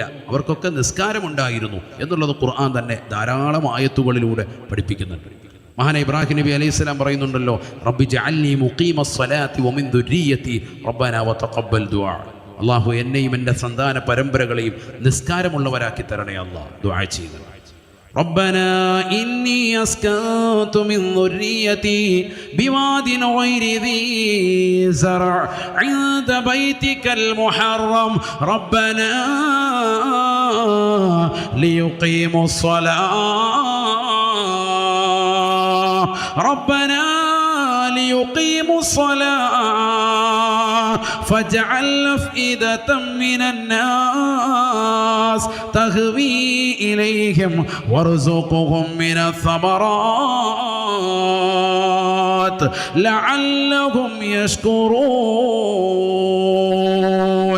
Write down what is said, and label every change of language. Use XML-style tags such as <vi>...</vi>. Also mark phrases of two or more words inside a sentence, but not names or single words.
<ml>അവർക്കൊക്കെ നിസ്കാരമുണ്ടായിരുന്നു എന്നുള്ളത് ഖുർആൻ തന്നെ ധാരാളം ആയത്തുകളിലൂടെ പഠിപ്പിക്കുന്നുണ്ട്. മഹാനായ ഇബ്രാഹിം നബി അലൈഹിസ്സലാം പറയുന്നുണ്ടല്ലോ,</ml> <ar>رب اجعلني مقيم الصلاة ومن ذريتي ربنا وتقبل دعاء.</ar> <ml>അള്ളാഹു എന്നെയും എൻ്റെ സന്താന പരമ്പരകളെയും നിസ്കാരമുള്ളവരാക്കി തരണേ അല്ലാഹ് ദുആ ചെയ്യുക.</ml> <ar>ربنا إني أسكنت من ذريتي بواد غير ذي زرع عند بيتك المحرم ربنا ليقيموا الصلاة ربنا ليقيموا الصلاة فاجعل أفئدة من الناس تهوي إليهم وارزقهم من الثمرات لعلهم يشكرون.</ar>